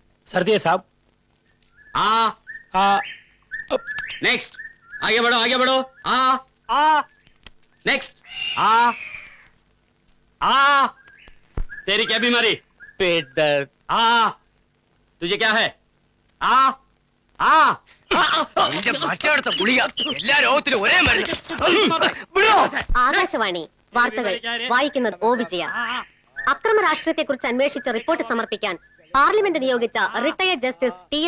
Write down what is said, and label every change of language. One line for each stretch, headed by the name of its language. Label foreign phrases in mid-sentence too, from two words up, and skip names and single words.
Hindi: सर्दी है साहब। नेक्स्ट, आगे बढ़ो। नेक्स्ट, तेरी क्या बीमारी? पेट दर्द। तुझे क्या है?
Malayalam: ആകാശവാണി വാർത്തകൾ വായിക്കുന്നത് ഒ വിജയ. അക്രമ രാഷ്ട്രീയത്തെക്കുറിച്ച് അന്വേഷിച്ച് റിപ്പോർട്ട് സമർപ്പിക്കാൻ പാർലമെന്റ് നിയോഗിച്ച റിട്ടയർഡ് ജസ്റ്റിസ് ടി.എൻ.